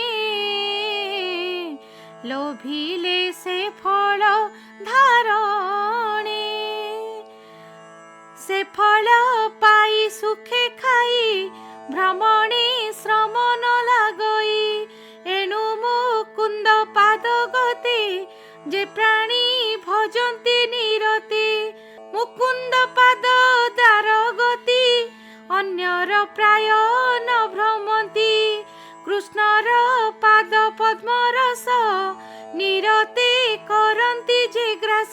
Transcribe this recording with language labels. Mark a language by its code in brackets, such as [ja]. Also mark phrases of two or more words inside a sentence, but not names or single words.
[or] ଲୋଭିଲେ ସେ ଫଳ ଧାରଣେ ସେ ଫଳ ପାଇ ସୁଖେ ଖାଇ ଭ୍ରମଣେ ଶ୍ରମ ନ ଲାଗଇ ଏଣୁ ଯେ ପ୍ରାଣୀ ଭଜନ୍ତି ନିରତେ। ମୁକୁନ୍ଦ ପାଦ ତାର ଗତି ଅନ୍ୟର ପ୍ରାୟ ନ ଭ୍ରମନ୍ତି। କୃଷ୍ଣର ପାଦ ପଦ୍ମ ରସ ନିରତେ କରନ୍ତି ଯେ ଗ୍ରାସ।